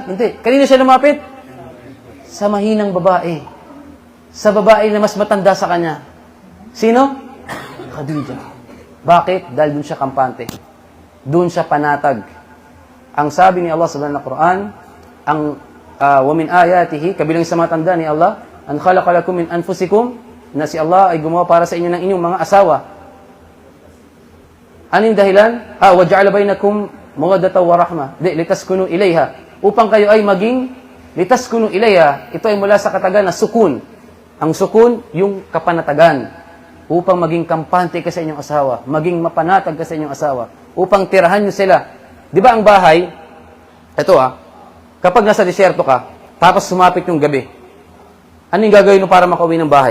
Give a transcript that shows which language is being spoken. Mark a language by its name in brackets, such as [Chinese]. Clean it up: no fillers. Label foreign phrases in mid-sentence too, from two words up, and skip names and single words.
[Filipino] Hindi. Kanina siya lumapit? Sa mahinang babae. Sa babae na mas matanda sa kanya. Sino? Khadija. Bakit? Dahil dun siya kampante. Dun siya panatag. Ang sabi ni Allah sa Quran, [Arabic] ومن آياته, [Filipino] kabilang sa matanda ni Allah, [Arabic] أن خلق لكم من أنفسكم, [Filipino] na si Allah ay gumawa para sa inyo ng inyong mga asawa. Anong dahilan? [Arabic] وجعل بينكم مودة ورحمة. لتسكنوا إليها. [Filipino] Upang kayo ay maging [Arabic] لتسكنوا إليها. [Filipino] Ito ay mula sa katagan na sukun. Ang sukun, yung kapanatagan. Upang maging kampante ka sa inyong asawa. Maging mapanatag ka sa inyong asawa. Upang tirahan nyo sila. Di ba ang bahay, ito Kapag nasa disyerto ka, tapos sumapit yung gabi, ano yung gagawin mo para makauwi ng bahay?